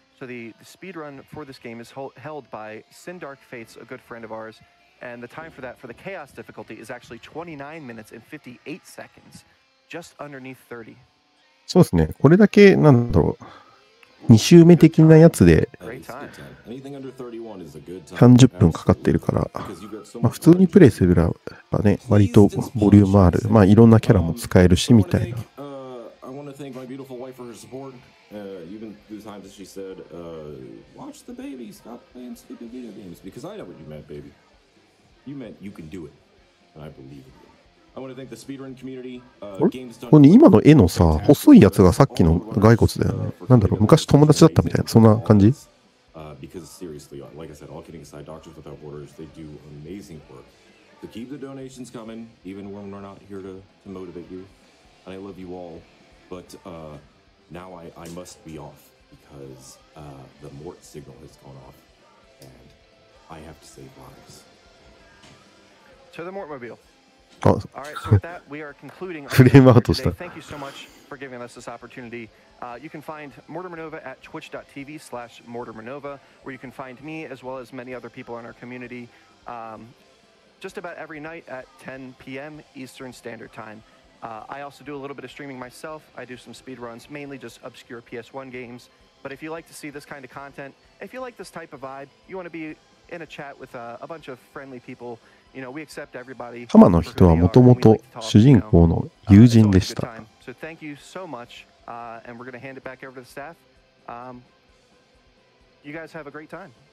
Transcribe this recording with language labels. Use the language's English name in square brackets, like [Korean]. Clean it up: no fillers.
[English] So the speedrun for this game is held by Sin Dark Fates, a good friend of ours, and the time for that for the chaos difficulty is actually 29 minutes and 58 seconds, just underneath 30. [Japanese] そうですね。これだけ、なんだろう。2周目的なやつで [English] That is a good time. Anything under 31 is a good time. [Japanese] 30分かかってるから、 [English] Because you've got so [Japanese] まあ [English] much [Japanese] 普通にプレイするらばね、割とボリュームある。まあいろんなキャラも使えるし、みたいな。 [English] I want to thank my beautiful wife for her support. Even through the times that she said, watch the baby, stop playing stupid video games. Because I know what you meant, baby. You meant you can do it. And I believe in you. I want to thank the speedrun community. [Japanese] ここに今の絵のさ、細いやつがさっきの骸骨だよね。なんだろう、昔友達だったみたいな、そんな感じ [English] Because seriously, like I said, all kidding aside, Doctors Without Borders, they do amazing work. So keep the donations coming, even when we're not here to motivate you. And I love you all. But now I must be off because the Mort signal has gone off. And I have to save lives. To the Mortmobile. [Japanese] あ、 [English] All right, so with that, we are concluding our [Japanese] フレームアウ [English] episode [Japanese] トした [English] today. Thank you so much for giving us this opportunity. You can find MortimerNova at twitch.tv/MortimerNova, where you can find me as well as many other people in our community just about every night at 10 p.m. Eastern Standard Time. I also do a little bit of streaming myself. I do some speed runs, mainly just obscure PS1 games. But if you like to see this kind of content, if you like this type of vibe, you want to be in a chat with a bunch of friendly people, you know, we accept everybody. [Japanese] ハマの人はもともと主人公の友人でした。 [English] So thank you so much, and we're going to hand it back over to the staff. You guys have a great time.